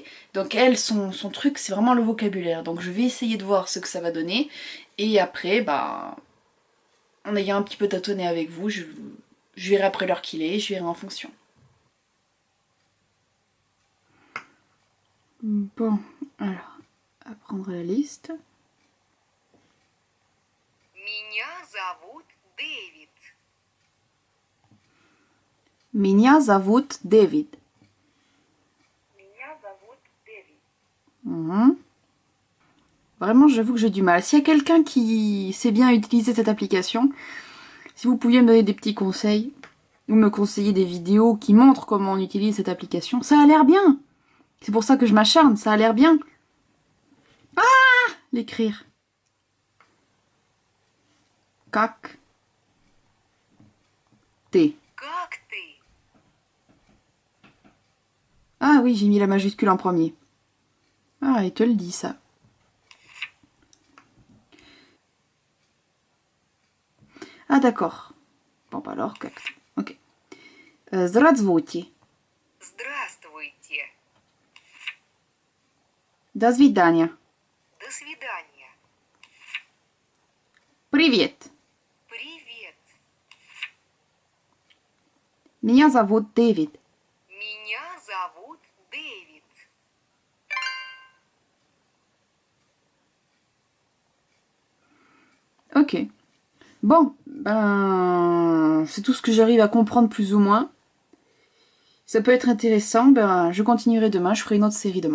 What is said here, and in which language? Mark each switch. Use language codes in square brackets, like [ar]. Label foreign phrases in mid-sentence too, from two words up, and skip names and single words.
[fr] Donc elle, son truc, c'est vraiment le vocabulaire. Donc je vais essayer de voir ce que ça va donner. Et après, en ayant un petit peu tâtonné avec vous, je verrai après l'heure qu'il est, je verrai en fonction. Bon, alors, apprendre la liste. [ru] Меня зовут Дэвид. Меня зовут Дэвид. Меня зовут Дэвид. [fr] Vraiment, j'avoue que j'ai du mal. S'il y a quelqu'un qui sait bien utiliser cette application, si vous pouviez me donner des petits conseils, ou me conseiller des vidéos qui montrent comment on utilise cette application, ça a l'air bien. C'est pour ça que je m'acharne, ça a l'air bien. Ah, l'écrire. [ru] Как ты. Как ты? [fr] Ah oui, j'ai mis la majuscule en premier. Ah, il te le dit, ça. Ah, d'accord. Bon, alors, [ru] как ты. Ok. Здравствуйте. Здравствуйте. До свидания. До свидания. Привет. Привет. Меня зовут Дэвид. Меня зовут Дэвид. [fr] Ok. Bon, c'est tout ce que j'arrive à comprendre plus ou moins. Ça peut être intéressant, je continuerai demain, je ferai une autre série demain.